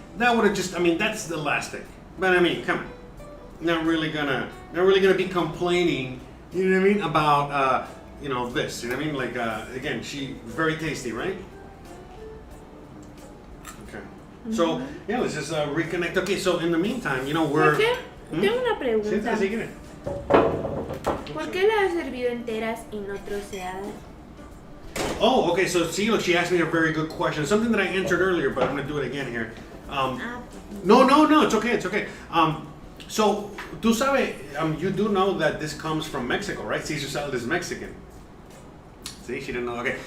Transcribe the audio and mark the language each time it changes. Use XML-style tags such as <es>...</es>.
<en>That would have that's the last thing. But I mean, come on, not really gonna be complaining You know what I mean? About this. You know what I mean? Like again, she very tasty, right? Okay. So yeah, let's just reconnect. Okay, so in the meantime, we're.</en> <es>¿Por qué? Tengo una Sí, pregunta. sí, sí. ¿Por qué las has servido enteras y no troceadas?</es> <en>Oh, okay. So see, look, she asked me a very good question. Something that I answered earlier, but I'm gonna do it again here. No, it's okay, it's okay. So,</en> <es>tú sabes,</es> <en>you do know that this comes from Mexico, right? Caesar salad is Mexican. See, she didn't know. Okay.</en>